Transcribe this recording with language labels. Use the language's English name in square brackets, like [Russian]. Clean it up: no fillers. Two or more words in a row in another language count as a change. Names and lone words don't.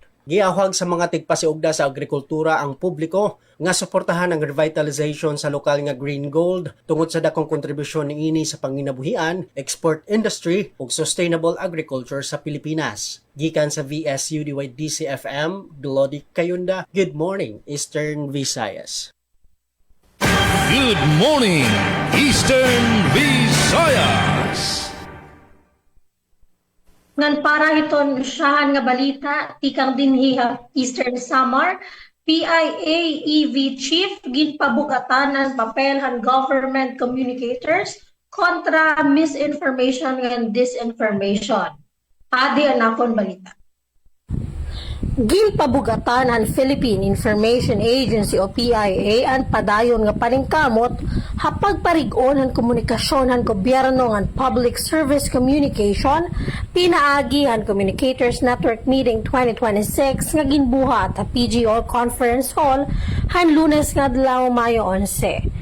[Cebuano] Giahwag sa mga tigpasiugda sa agrikultura ang publiko nga suportahan ang revitalization sa lokal nga [English] green gold [Cebuano] tungod sa dakong kontribusyon niini sa panginabuhian, [English] export industry [Cebuano] ug [English] sustainable agriculture [Cebuano] sa Pilipinas. Gikan sa VSUDY DCFM, Glody Kayunda. [English] Good morning, Eastern Visayas. Good morning, Eastern Visayas. [Waray] Ngan para iton usahan nga balita, tikang dinhiha Eastern Samar, PIA EV Chief ginpabugatan ng papelhan [English] government communicators [Waray] kontra [English] misinformation and disinformation. [Waray] Adi anakon balita. Ginpabugatan ang Philippine Information Agency o PIA ang padayon nga paningkamot hapag parigon ang komunikasyon ng gobyerno ng Public Service Communication pinaagi ang Communicators Network Meeting 2026 nga ginbuhat sa PGO Conference Hall han Lunes nga adlaw Mayo 11.